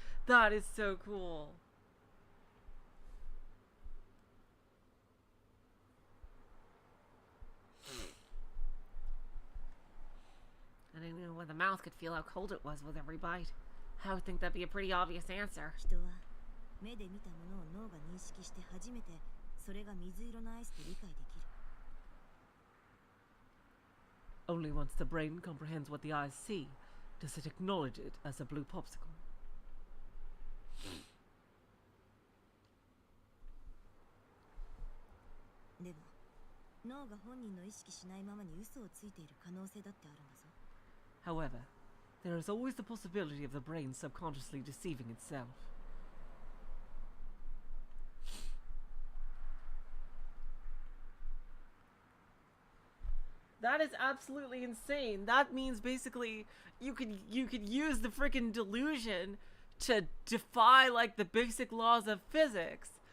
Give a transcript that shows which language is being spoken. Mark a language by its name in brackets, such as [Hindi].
[English] That is so cool. I didn't know whether the mouth could feel how cold it was with every bite. I would think that'd be a pretty obvious answer. [Japanese] 人は目で見たものを脳が認識して初めてそれが水色のアイスと理解できる。 [English] Only once the brain comprehends what the eyes see does it acknowledge it as a blue popsicle. [Japanese] でも脳が本人の意識しないままに嘘をついている可能性だってあるんだぞ。 [English] However, there is always the possibility of the brain subconsciously deceiving itself. That is absolutely insane. That means basically you could use the freaking delusion to defy like the basic laws of physics.